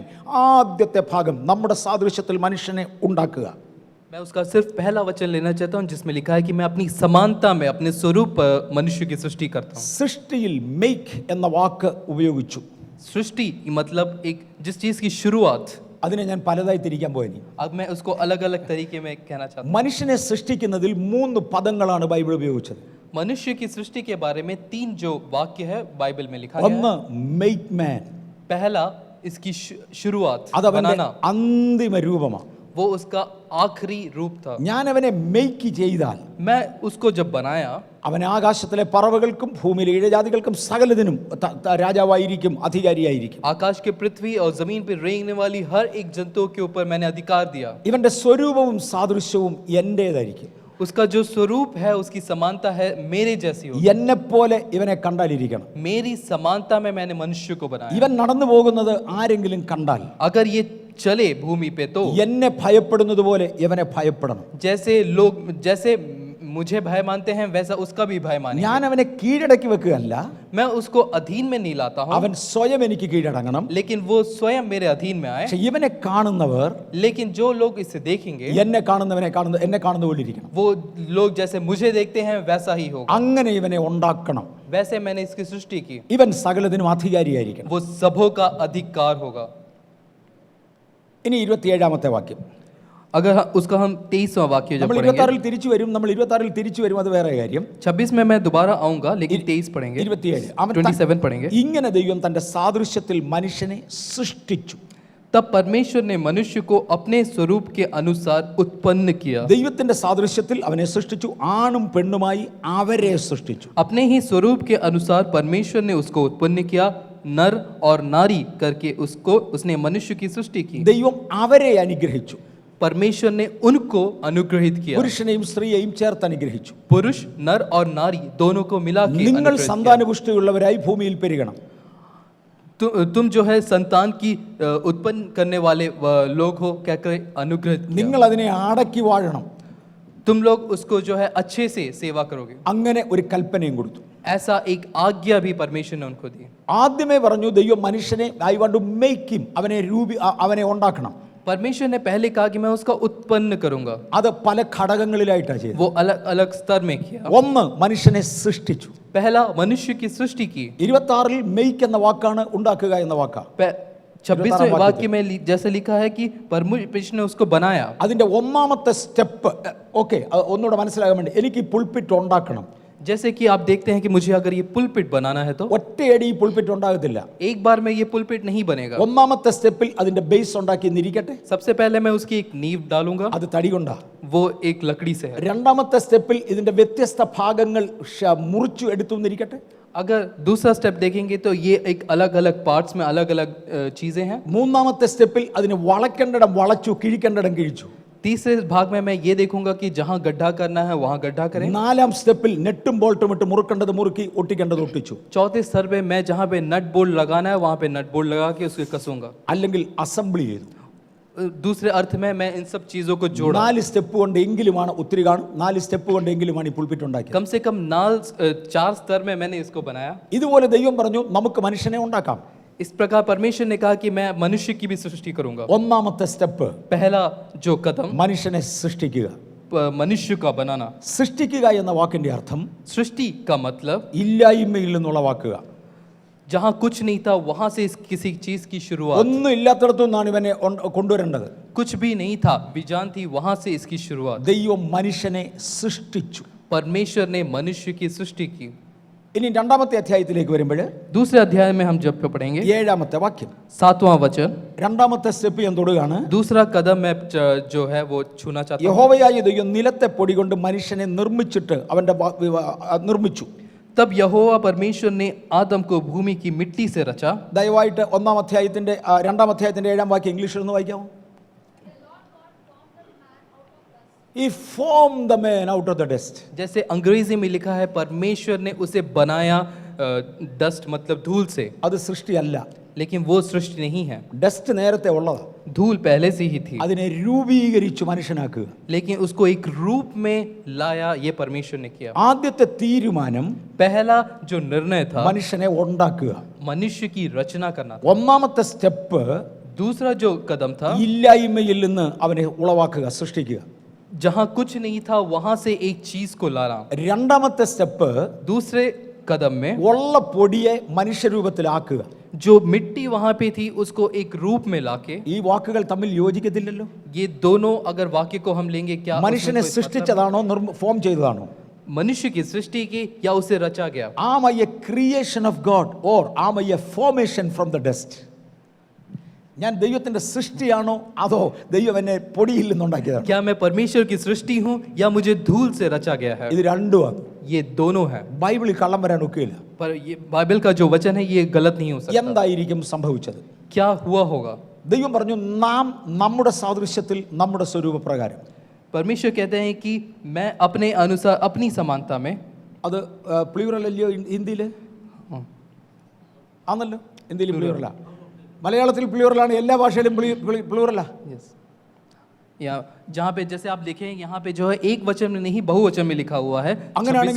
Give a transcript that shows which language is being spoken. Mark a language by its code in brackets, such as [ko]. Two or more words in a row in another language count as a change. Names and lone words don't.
[ml] ആദ്യത്തെ ഭാഗം നമ്മുടെ സാദൃശ്യത്തിൽ മനുഷ്യനെ ഉണ്ടാക്കുക. [hi] मैं उसका सिर्फ पहला वचन लेना चाहता हूँ जिसमें लिखा है कि मैं अपनी समानता में अपने स्वरूप मनुष्य की सृष्टि करता हूँ. [ml] സൃഷ്ടിയിൽ make എന്ന വാക്ക് ഉപയോഗിച്ചു. [hi] सृष्टि मतलब एक जिस चीज की शुरुआत, [ml] അതിനെ ഞാൻ പലതായി തിരിക്കാൻ പോയി. [hi] अब मैं उसको अलग अलग तरीके में कहना चाहता हूँ. [ml] മനുഷ്യനെ സൃഷ്ടിക്കുന്നതിൽ 3 പദങ്ങളാണ് ബൈബിൾ ഉപയോഗിച്ചത്. [hi] मनुष्य की सृष्टि के बारे में 3 जो वाक्य है बाइबल में लिखा गया [ml] ഒന്ന് [en] make man, [hi] है. पहला इसकी शुरुआत, [ml] അതവന്റെ [hi] बनाना, [ml] അന്തിമ രൂപമാണ്. [hi] वो उसका आखिरी रूप था. [ml] ഞാൻ അവനെ മെയ്ക്ക് ചെയ്താൽ [hi] मैं उसको जब बनाया, [ml] അവൻ ആകാശത്തിലെ പറവകൾക്കും ഭൂമിയിലെ ഇഴജാതികൾക്കും സകലതിനും രാജാവായിരിക്കും, അധികാരിയായിരിക്കും. [hi] आकाश के पृथ्वी और जमीन पर रेंगने वाली हर एक जंतु के ऊपर मैंने अधिकार दिया. [ml] ഇവന്റെ സ്വരൂപവും സാദൃശ്യവും എന്റേതായിരിക്കും. [hi] उसका जो स्वरूप है, उसकी समानता है मेरे जैसी हो. [ml] എന്നെപ്പോലെ ഇവനെ കണ്ടാലിരിക്കണം. [hi] मेरी समानता में मैंने मनुष्य को बनाया. [ml] ഇവൻ നടന്നു പോകുന്നത് ആരെങ്കിലും കണ്ടാൽ [hi] अगर ये चले भूमि पे तो [ml] എന്നെ ഭയപ്പെടുന്നത് പോലെ ഇവനെ ഭയപ്പെടണം. [hi] जैसे मुझे भय मानते हैं वैसा उसका भी भय माने. [ml] ഞാൻ അവനെ കീഴടക്കി വെക്കുകയല്ല, [hi] मैं उसको अधीन में नहीं लाता हूँ, [ml] അവൻ സ്വയം എനിക്ക് കീഴടങ്ങണം. [hi] लेकिन वो स्वयं मेरे अधीन में आए. [ml] പക്ഷെ ഇവനെ കാണുന്നവർ [hi] लेकिन जो लोग इसे देखेंगे, [ml] എന്നെ കാണുന്ന പോലെ ഇരിക്കണം. [hi] वो लोग जैसे मुझे देखते हैं वैसा ही होगा. [ml] അങ്ങനെ ഇവനെ ഉണ്ടാക്കണം. [hi] वैसे मैंने इसकी सृष्टि की. [ml] ഇവൻ സകലതിനും അധികാരിയായിരിക്കണം. [hi] वो सबों का अधिकार होगा. [ml] ഇനി 27-ാമത്തെ വാക്യം. [hi] अगर उसका हम 23वां वाक्य जब [ml] നമ്മൾ [hi] पढ़ेंगे, [ml] 26-ൽ തിരിച്ചു വരും. നമ്മൾ 26-ൽ തിരിച്ചു വരും, അത് വേറെ കാര്യം. [hi] 26 में मैं दोबारा आऊंगा, लेकिन 23 पढ़ेंगे, [ml] 27 അവൻ [hi] 27 पढ़ेंगे. [ml] ഇങ്ങനെ ദൈവം തന്റെ സാദൃശ്യത്തിൽ മനുഷ്യനെ സൃഷ്ടിച്ചു. [hi] तब परमेश्वर ने मनुष्य को अपने स्वरूप के अनुसार उत्पन्न किया. [ml] ദൈവത്തിന്റെ സാദൃശ്യത്തിൽ അവനെ സൃഷ്ടിച്ചു, ആണും പെണ്ണുമായി അവരെ സൃഷ്ടിച്ചു. [hi] अपने ही स्वरूप के अनुसार परमेश्वर ने उसको उत्पन्न किया, नर और नारी करके उसने मनुष्य की सृष्टि की. [ml] ദൈവം അവരെ അനുഗ്രഹിച്ചു. [hi] परमेश्वर ने उनको अनुग्रहित किया. [ml] പുരുഷനെയും സ്ത്രീയെയും ചേർത്ത് അനുഗ്രഹിച്ചു. [hi] पुरुष, नर और नारी दोनों को मिला के [ml] നിങ്ങൾ [hi] अनुग्रहित किया. [ml] സന്താനപുഷ്ടിയുള്ളവരായി ഭൂമിയിൽ പെരുകണം. [hi] तुम जो है संतान की उत्पन्न करने वाले लोग हो, क्या करे अनुग्रहित किया. [ml] നിങ്ങൾ അതിനെ അടക്കി വാഴണം. [hi] तुम लोग उसको जो है अच्छे से सेवा करोगे. [ml] അങ്ങനെ ഒരു കൽപ്പനയും കൊടുത്തു. [hi] ऐसा एक आज्ञा भी परमेश्वर ने उनको दी. [ml] ആദ്യമേ പറഞ്ഞു ദൈവം മനുഷ്യനെ [en] I want to make him, [ml] അവനെ ഉണ്ടാക്കണം. [hi] परमेश्वर ने पहले कहा कि मैं उसका उत्पन्न करूंगा. [ml] അത് പല ഘടകങ്ങളിലായിട്ടാണ് ചെയ്തത്. [hi] वो अलग अलग स्तर में किया. [ml] ഒന്ന് മനുഷ്യനെ സൃഷ്ടിച്ചു. [hi] पहला मनुष्य की सृष्टि की. [ml] 26-ൽ മെയ്ക്ക് എന്ന വാക്കാണ് ഉണ്ടാക്കുക എന്ന വാക്കാ. [hi] 26वें वाक्य में जैसे लिखा है कि परमेश्वर ने उसको बनाया. [ml] അതിന്റെ ഒന്നാമത്തെ സ്റ്റെപ്പ് ഓക്കെ ഒന്നുകൂടെ മനസ്സിലാകാൻ വേണ്ടി എനിക്ക് ഈ പുൾപിറ്റ് ഉണ്ടാക്കണം. [hi] जैसे कि आप देखते हैं कि मुझे अगर ये पुलपिट बनाना है तो [ml] ഒറ്റയടി ഈ പുൾപിറ്റ് ഉണ്ടാകത്തില്ല. [hi] एक बार में ये पुलपिट नहीं बनेगा. [ml] ഒന്നാമത്തെ സ്റ്റെപ്പിൽ അതിന്റെ ബേസ് ഉണ്ടാക്കി എന്നിരിക്കട്ടെ. [hi] सबसे पहले मैं उसकी एक नींव डालूंगा, [ml] അത് തടി കൊണ്ടാ. [hi] वो एक लकड़ी से है. [ml] രണ്ടാമത്തെ സ്റ്റെപ്പിൽ ഇതിന്റെ വ്യത്യസ്ത ഭാഗങ്ങൾ മുറിച്ചു എടുത്തു എന്നിരിക്കട്ടെ. [hi] अगर दूसरा स्टेप देखेंगे तो ये एक अलग अलग पार्ट्स में अलग अलग चीजें हैं. [ml] മൂന്നാമത്തെ സ്റ്റെപ്പിൽ അതിന് വളയ്ക്കേണ്ടിടം വളച്ചു, കിഴിക്കേണ്ടിടം കിഴിച്ചു. [hi] तीसरे भाग में मैं ये देखूंगा कि जहां गड्ढा करना है वहां गड्ढा करें. [ml] നാലാം സ്റ്റെപ്പിൽ നെട്ടും ബോൾട്ടും ഇട്ട് മുറുക്കേണ്ടത് മുറുക്കി, ഒട്ടിക്കേണ്ടത് ഒട്ടിച്ചു. [hi] चौथे स्तर पे मैं जहां पे [en] nut bolt [hi] लगाना है वहां पे [en] nut bolt [hi] लगा के उसको कसूंगा. [ml] അല്ലെങ്കിൽ അസംബ്ലി ചെയ്തു. [hi] दूसरे अर्थ में मैं इन सब चीजों को जोड़ा. [ml] 4 സ്റ്റെപ്പ് കൊണ്ടെങ്കിലുമാണ് ഒത്തിരി കാണും. 4 സ്റ്റെപ്പ് കൊണ്ടെങ്കിലുമാണ് ഈ പുൾപിറ്റ് ഉണ്ടാക്കിയത്. [hi] कम से कम 4 स्तर में मैंने इसको बनाया. [ml] ഇതുപോലെ ദൈവം പറഞ്ഞു നമുക്ക് മനുഷ്യനെ ഉണ്ടാക്കാം. [hi] इस प्रकार परमेश्वर ने कहा कि मैं मनुष्य की भी सृष्टि करूंगा. [ml] ഒന്നാമത്തെ സ്റ്റെപ്പ് [hi] पहला जो कदम [ml] മനുഷ്യനെ സൃഷ്ടിക്കുക. [hi] मनुष्य का बनाना. [ml] സൃഷ്ടിക്കുക എന്ന വാക്കിന്റെ അർത്ഥം [hi] सृष्टि का मतलब [ml] ഇല്ലായ്മയിൽ നിന്നുള്ള വാക്കുക. [hi] जहां कुछ नहीं था वहां से किसी चीज की शुरुआत. [ml] ഒന്നും ഇല്ലാത്തടത്തു നിന്നാണ് ഇവനെ കൊണ്ടുവരേണ്ടത്. [hi] कुछ भी नहीं था, बीजान थी, वहां से इसकी शुरुआत. [ml] ദൈവം മനുഷ്യനെ സൃഷ്ടിച്ചു. [hi] परमेश्वर ने मनुष्य की सृष्टि की. [ml] ഇനി രണ്ടാമത്തെ അധ്യായത്തിലേക്ക് വരുമ്പോൾ [hi] दूसरे अध्याय में हम जब पढ़ेंगे [ml] 7-ാമത്തെ വാക്യം. [hi] 7वां वचन. [ml] രണ്ടാമത്തെ സ്റ്റെപ്പ് ഞാൻ തൊടുകയാണ്. [hi] दूसरा कदम मैं जो है वो छूना चाहता हूं. [ml] യഹോവയായ ദൈവം നിലത്തെ പൊടി കൊണ്ട് മനുഷ്യനെ നിർമ്മിച്ചിട്ട് അവന്റെ നിർമ്മിച്ചു. [hi] तब यहोवा परमेश्वर ने आदम को भूमि की मिट्टी से रचा. [ml] ദയവായിട്ട് രണ്ടാം അധ്യായത്തിന്റെ 7-ാം വാക്യം ഇംഗ്ലീഷിൽ ഒന്ന് വായിക്കാമോ? [en] He formed the man out of the dust. [hi] जैसे अंग्रेजी में लिखा है परमेश्वर ने उसे बनाया डस्ट मतलब धूल से. [ml] അത് സൃഷ്ടിയല്ല. [hi] लेकिन वो सृष्टि नहीं है. [ml] ഡസ്റ്റ് നേരത്തെ ഉള്ളതാ. [hi] धूल पहले से ही थी. [ml] അതിനെ രൂപീകരിച്ചു മനുഷ്യനാക്കുക. [hi] लेकिन उसको एक रूप में लाया, ये परमेश्वर ने किया. [ml] ആദ്യത്തെ തീരുമാനം [hi] पहला जो निर्णय था [ml] മനുഷ്യനെ ഉണ്ടാക്കുക. [hi] मनुष्य की रचना करना था. [ml] ഒന്നാമത്തെ സ്റ്റെപ്പ് [hi] दूसरा जो कदम था [ml] ഇല്ലായ്മയിൽ നിന്ന് അവനെ ഉളവാക്കുക, സൃഷ്ടിക്കുക. [hi] जहां कुछ नहीं था वहां से एक चीज को लाना. [ml] രണ്ടാമത്തെ സ്റ്റെപ്പ് [hi] दूसरे कदम में [ml] ഉള്ള പൊടിയെ മനുഷ്യരൂപത്തിലാക്കുക. [hi] जो मिट्टी वहां पे थी उसको एक रूप में लाके, [ml] ഈ വാക്കുകൾ തമ്മിൽ യോജിക്കത്തില്ലല്ലോ. [hi] ये दोनों अगर वाक्य को हम लेंगे क्या [ml] മനുഷ്യനെ [hi] उसमें कोई मतलब- [ml] സൃഷ്ടിച്ചതാണോ ഫോം ചെയ്തതാണോ? [hi] मनुष्य की सृष्टि की या उसे रचा गया? [en] Am I a creation of God or am I a formation from the dust? [ml] ഞാൻ ദൈവത്തിന്റെ സൃഷ്ടിയാണോ അതോ ദൈവം എന്നെ പൊടിയിൽ നിന്നുണ്ടാക്കിയതാണോ? [hi] क्या मैं परमेश्वर की सृष्टि हूँ या मुझे धूल से रचा गया है? [ml] ഇത് രണ്ടുമാണ്. [hi] ये दोनों है, [ml] ബൈബിളിൽ കള്ളം വരാൻ ഒക്കെയില്ല. [hi] पर ये बाइबल का जो वचन है ये गलत नहीं हो सकता. [ml] എന്തായിരിക്കും സംഭവിച്ചത്? [hi] क्या हुआ होगा? [ml] ദൈവം പറഞ്ഞു നാം നമ്മുടെ സാദൃശ്യത്തിൽ നമ്മുടെ സ്വരൂപപ്രകാരം. [hi] परमेश्वर कहते हैं कि मैं अपने अनुसार अपनी समानता में, [ml] അത് പ്ലൂറൽ അല്ലയോ ഹിന്ദിയിൽ? ആണല്ലോ, ഹിന്ദിയിൽ പ്ലൂറലാ. മലയാളത്തിൽ പ്ലൂറലാണ്, എല്ലാ ഭാഷയിലും പ്ലൂറലാ. [hi] यस, या जहाँ पे जैसे आप देखें यहाँ पे जो है एक वचन में नहीं बहुवचन में लिखा हुआ है. [ml] അങ്ങനെയാണെങ്കിൽ